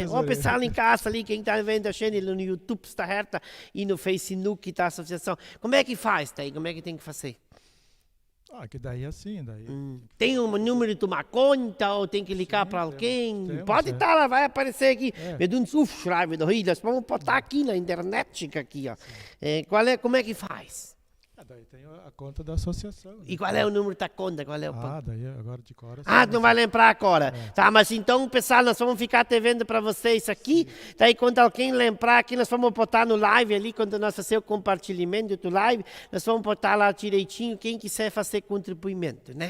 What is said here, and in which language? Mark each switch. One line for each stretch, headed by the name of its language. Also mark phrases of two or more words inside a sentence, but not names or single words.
Portuguese: O pessoal em casa ali, quem está vendo a gente no YouTube da Herta e no Facebook da associação, como é que faz daí? Como é que tem que fazer? Que daí assim, tem um número de uma conta ou tem que ligar para alguém? Pode estar lá, vai aparecer aqui.
German: Mit uns aufschreiben,
Portuguese: nós vamos botar aqui na internet, aqui, ó. Como é que faz? Daí tem a conta da associação. Né? E qual é o número da conta? Qual é o daí agora de cor. Não vai lembrar agora. Tá, mas então, pessoal, nós vamos ficar te vendo para vocês aqui. Sim. Daí, quando alguém lembrar aqui, nós vamos botar no live ali, quando nós fazer o compartilhamento do live, nós vamos botar lá direitinho quem quiser fazer contribuimento, né?